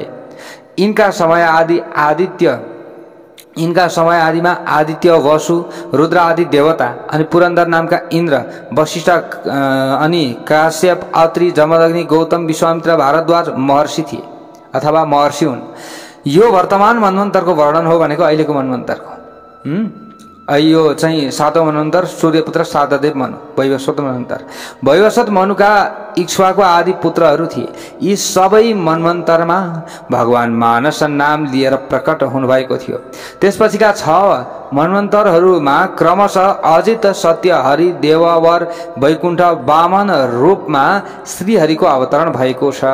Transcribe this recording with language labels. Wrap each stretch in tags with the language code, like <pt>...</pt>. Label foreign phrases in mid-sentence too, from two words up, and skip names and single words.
<ne>इनका समय आदिमा आदित्य, वसु, रुद्र आदि देवता अनि पुरन्दर नामका इन्द्र, वशिष्ठ अनि काश्यप, अत्रि, जमदग्नि, गौतम, विश्वामित्र, भारद्वाज महर्षि थिए अथवा महर्षि हुन्। यो वर्तमान मन्वन्तरको वर्णन हो भनेको अहिलेको मन्वन्तरको। यो चाहिँ 7औं मन्वन्तर सूर्यपुत्र श्राद्धदेव मनु, वैवस्वत मन्वन्तर। वैवस्वत मनुका इक्ष्वाकु आदि पुत्रहरू थिए। यी सबै मन्वन्तरमा भगवान मानस नाम लिएर प्रकट हुनुभएको थियो। त्यसपछिका 6 मन्वन्तरहरूमा क्रमशः अजित, सत्य, हरि, देववर, वैकुण्ठ, वामन रूपमा श्रीहरिको अवतरण भएको छ।</ne>